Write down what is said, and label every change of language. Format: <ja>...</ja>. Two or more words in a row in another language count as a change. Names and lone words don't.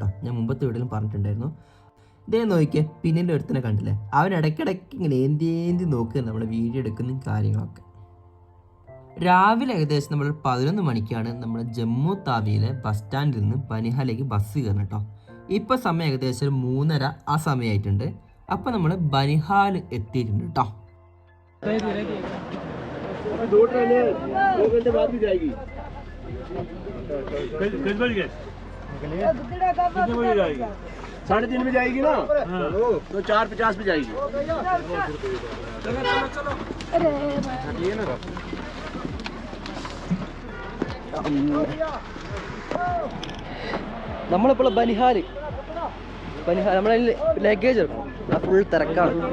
<ml>ഞാൻ മുമ്പത്തെ വീഡിയോയിലും പറഞ്ഞിട്ടുണ്ടായിരുന്നു. ഇതേ നോക്കിയേ, പിന്നിൽ ഒരുത്തനെ കണ്ടില്ലേ, അവൻ ഇടയ്ക്കിടയ്ക്ക് ഇങ്ങനെ ഏന്തി നോക്കുക നമ്മുടെ വീഡിയോ എടുക്കുന്ന കാര്യങ്ങളൊക്കെ. രാവിലെ ഏകദേശം നമ്മൾ 11 മണിക്കാണ് നമ്മൾ ജമ്മു താവിയിലെ</ml> <en>bus stand</en> <ml>നിന്ന് ബനിഹാലേക്ക് ബസ് കയറണം കേട്ടോ. ഇപ്പോൾ സമയം ഏകദേശം 3:30 ആ സമയമായിട്ടുണ്ട്. അപ്പോൾ നമ്മൾ ബനിഹാൽ എത്തിയിട്ടുണ്ട് കേട്ടോ.</ml> <hi>साढ़े 3 में जाएगी ना, तो 4:50 पे जाएगी.</hi> <ml>നമ്മളിപ്പോൾ ബനിഹാൽ നമ്മളെ ലഗേജ് എടുക്കണം. ആ ഫുൾ തിരക്കാണ്.</ml>